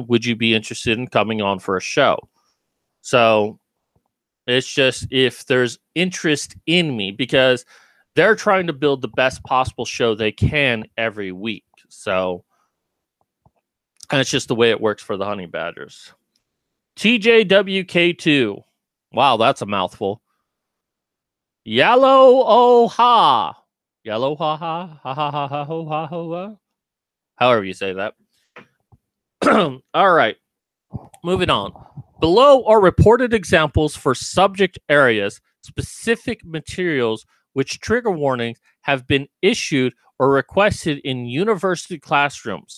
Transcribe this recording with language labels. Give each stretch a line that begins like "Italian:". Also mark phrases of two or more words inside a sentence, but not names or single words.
English: Would you be interested in coming on for a show? So it's just if there's interest in me, because they're trying to build the best possible show they can every week. So, and it's just the way it works for the honey badgers. TJWK2. Wow, that's a mouthful. Yellow oh ha. Yellow ha ha ha ha ha ha ho ha ho ha. However you say that. All right. Moving on. Below are reported examples for subject areas, specific materials which trigger warnings have been issued or requested in university classrooms.